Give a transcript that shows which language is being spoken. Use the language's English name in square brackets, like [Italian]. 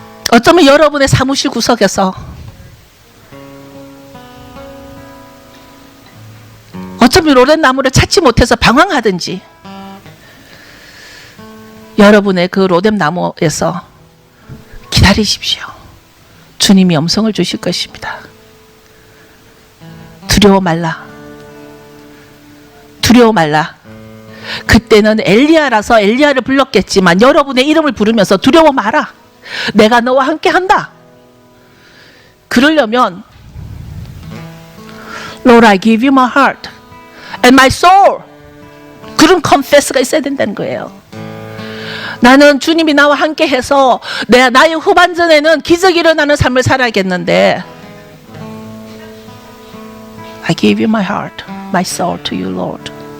[Korean] 어쩌면 여러분의 사무실 구석에서, 어쩌면 로뎀나무를 찾지 못해서 방황하든지, 여러분의 그 로뎀나무에서 기다리십시오. 주님이 음성을 주실 것입니다. 두려워 말라. 두려워 말라. 그때는 엘리야라서 엘리야를 불렀겠지만 여러분의 이름을 부르면서 두려워 마라. 내가 너와 함께 한다. 그러려면 [English] Lord, I give you my heart and my soul. [Korean] 그런 confess가 있어야 된다는 거예요. 나는 주님이 나와 함께 해서 나의 후반전에는 기적이 일어나는 삶을 살아야겠는데 [English] I give you my heart, my soul to you, Lord.